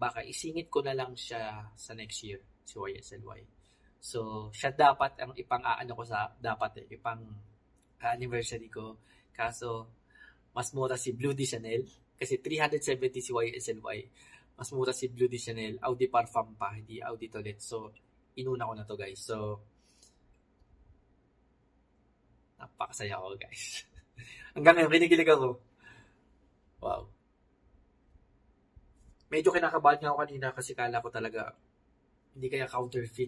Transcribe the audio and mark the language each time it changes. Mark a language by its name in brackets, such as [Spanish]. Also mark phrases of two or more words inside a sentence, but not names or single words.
[Filipino] Baka isingit ko na lang siya sa next year, si YSLY. So, siya dapat ang ipang-aano ko sa, ipang anniversary ko. Kaso, mas mura si Blue de Chanel. Kasi 370 si YSLY. Mas mura si Blue de Chanel. Eau de Parfum pa, hindi Eau de Toilette. So, inuna ko na to guys. So, napakasaya ako guys. Hanggang ngayon, kinikilig ako. Wow. Medyo kinakabahan nga ako kanina kasi kala ko talaga hindi kaya counterfeit.